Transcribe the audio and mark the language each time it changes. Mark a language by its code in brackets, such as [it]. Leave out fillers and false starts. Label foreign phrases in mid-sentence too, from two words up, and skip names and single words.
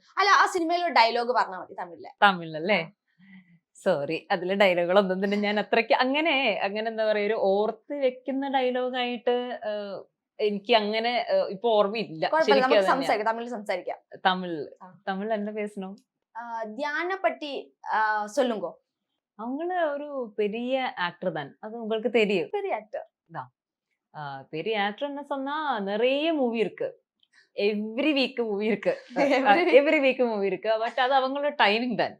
[ml] അല്ല, ആ സിനിമയിലെ ഡയലോഗ് പറഞ്ഞാൽ മതി തമിഴിലല്ലേ? സോറി, അതിലെ ഡയലോഗുകളൊന്നും തന്നെ ഞാൻ അത്രയ്ക്ക് അങ്ങനെ എന്താ പറയാ ഒരു ഓർത്ത് വെക്കുന്ന ഡയലോഗായിട്ട് എനിക്ക് അങ്ങനെ ഇപ്പൊ ഓർമ്മയില്ല. തമിഴ് എന്നെ പേസണം. [ta] தியான பத்தி சொல்லுங்க. அவங்கள ஒரு பெரிய ஆக்டர் தான். அது உங்களுக்கு தெரியும். பெரிய ஆக்டர் தான். பெரிய ஆக்டர்னு சொன்னா நிறைய மூவி இருக்கு. [en] every week movie [ta] இருக்கு. பட் அது அவங்களோட டைமிங் தான்.